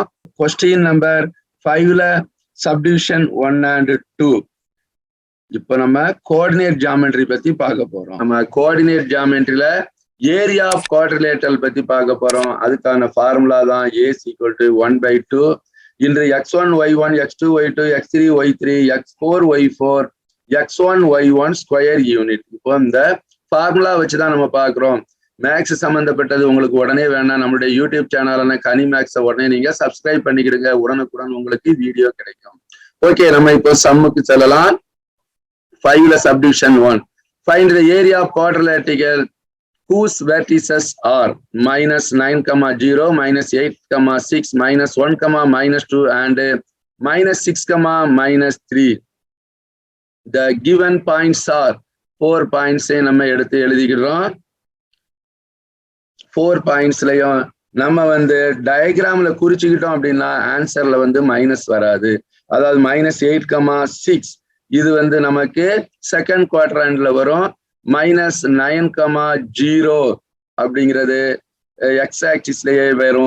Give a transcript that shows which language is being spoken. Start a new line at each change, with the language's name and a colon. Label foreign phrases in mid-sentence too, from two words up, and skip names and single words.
English: question number 5-la subdivision 1 and 2.
Tamil: இப்ப நம்ம
English: coordinate geometry
Tamil: பத்தி பார்க்க போறோம். நம்ம
English: coordinate geometry area of quadrilateral
Tamil: பத்தி பார்க்க போறோம். அதுக்கான ஃபார்முலா தான் a
English: equal to
Tamil: 1/2 இன்று x1 y1 x2 y2 x3 y3 x4 y4 x1 y1
English: square unit.
Tamil: இப்போ இந்த ஃபார்முலா வச்சுதான் நம்ம பார்க்கிறோம். மேக்ஸ் சம்பந்தப்பட்டது உங்களுக்கு உடனே வேணாம், நம்மளுடைய
English: YouTube channel
Tamil: கனி மேக்ஸை உடனே நீங்க சப்ஸ்கிரைப் பண்ணிக்கிடுங்க, உடனுக்குடன் உங்களுக்கு வீடியோ கிடைக்கும். ஓகே, நம்ம இப்போ சம்முக்கு செல்லலாம். 5ல சப்டிவிஷன் 1.
English: find the area of quadrilateral whose vertices are -9, -0, -8, -6, -1, -2 and -6, -3. The given points are 4 points.
Tamil: நம்ம எடுத்து எழுதிக்கிறோம். 4 பாயிண்ட்ஸ்லயும் நம்ம வந்து டயக்ராம்ல குறிச்சுக்கிட்டோம் அப்படின்னா ஆன்சர்ல வந்து மைனஸ் வராது. அதாவது -8, 6 இது வந்து நமக்கு
English: second quadrant
Tamil: வரும். -9, 0 அப்படிங்கிறது
English: x axis
Tamil: வரும்.